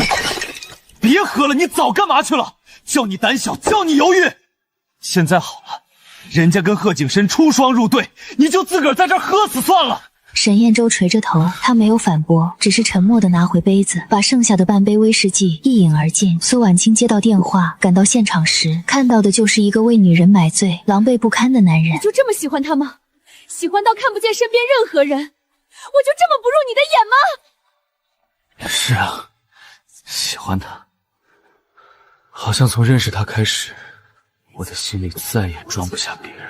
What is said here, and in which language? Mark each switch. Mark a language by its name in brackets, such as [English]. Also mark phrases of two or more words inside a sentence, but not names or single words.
[Chinese] 別喝了，你早幹嘛去了？叫你膽小，叫你猶豫。現在好了，人家跟賀景深出雙入對，你就自個兒在這兒喝死算了。沈彥舟垂着頭，他沒有反駁，只是沉默地拿回杯子，把剩下的半杯威士忌一飲而盡。蘇婉清接到電話，趕到現場時，看到的就是一個為女人買醉、狼狽不堪的男人。你就這麼喜歡他嗎？喜歡到看不見身邊任何人？我就這麼不入你的眼嗎？是啊，喜歡他。好像從認識他開始，我的心裡再也裝不下別人。